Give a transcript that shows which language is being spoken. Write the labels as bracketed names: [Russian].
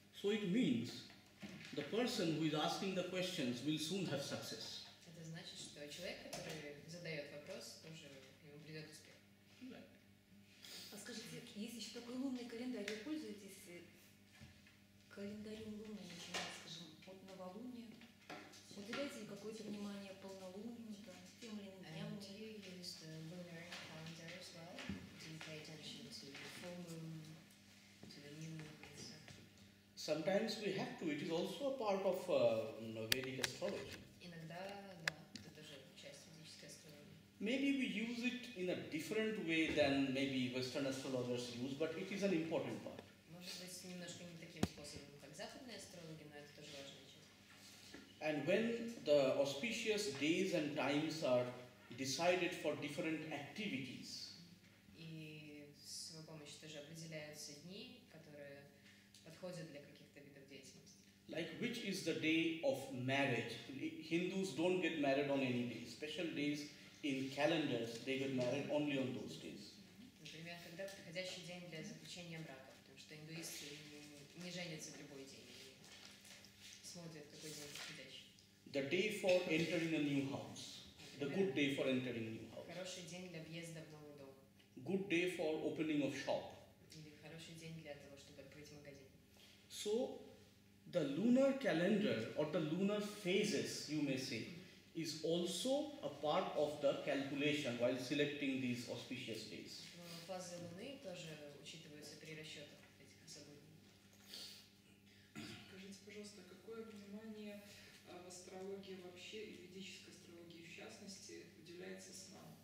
[English] So it means the person who is asking the questions will soon have success. [Russian] Это значит, что человек, который задает вопрос, тоже к нему придет успех. А скажите, есть еще такой лунный календарь, вы пользуетесь календарем лунным, начиная, скажем, от новолуния? Уделяете ли какое-то внимание полнолунию, там, тем или иным дням? [English] And do you use the lunar calendar as well? Do you pay attention to the full moon, to the new moon and stuff? Sometimes we have to. It is also a part of Vedic astrology. [Russian] Иногда, да, это тоже часть ведической астрологии. [English] Maybe we use it in a different way than maybe Western astrologers use, but it is an important part. [Russian] Может быть, немножко не таким способом, как западные астрологи, но это тоже важная часть. [English] And when the auspicious days and times are decided for different activities, [Russian] И выделяются дни, которые подходят для каких-то видов деятельности. [English] Like which is the day of marriage? Hindus don't get married on any day. Special days in calendars, they get married only on those days. [Russian] Например, когда подходящий день для заключения брака, потому что индуисты не женятся в любой день, они смотрят, какой день подходящий. [English] The day for entering a new house. The good day for entering a new house. [Russian] Хороший день для въезда в новый дом. [English] Good day for opening of shop. [Russian] Или хороший день для того, чтобы открыть магазин. [English] So, the lunar calendar or the lunar phases, you may say, is also a part of the calculation while selecting these auspicious days. [Russian] Но фазы Луны тоже учитываются при расчетах этих событий. Скажите, пожалуйста, какое внимание в астрологии вообще и ведической астрологии в частности уделяется снам?